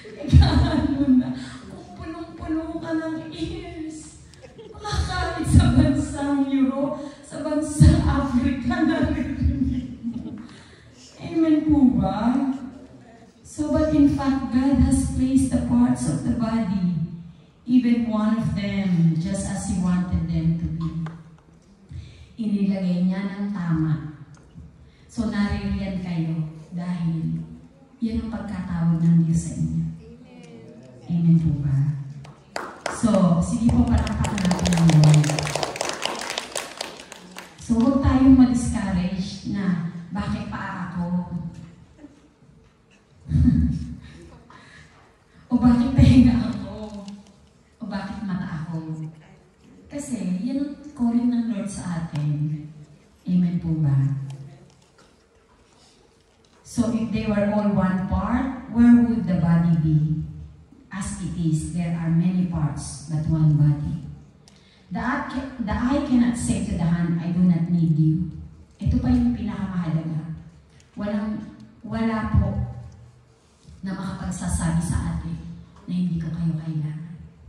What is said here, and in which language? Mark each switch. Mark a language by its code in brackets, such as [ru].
[tl] Gano na, kung punong-puno ka ng ears, makakalit sa bansang Europe, sa bansang Africa, naririnig mo. Amen po ba? [en] So, but in fact, God has placed the parts of the body, even one of them, just as He wanted them to be. [tl] Inilagay niya ng tama. So, naririyan kayo dahil yan ang pagkatawag ng Diyos sa inyo. Amen po ba? So, sige po, palakpakan natin ng Lord. So, huwag tayong ma-discourage na bakit pa ako? O bakit pahinga ako? O bakit mata ako? Kasi, yan ang calling ng Lord sa atin. Amen po ba? [en] So, if they were all one part, where would the body be? As it is, there are many parts, but one body. The eye cannot say to the hand, I do not need you. [tl] Ito pa yung pinakamahalaga. Wala po na makapagsasabi sa atin na hindi ko kayo kailangan.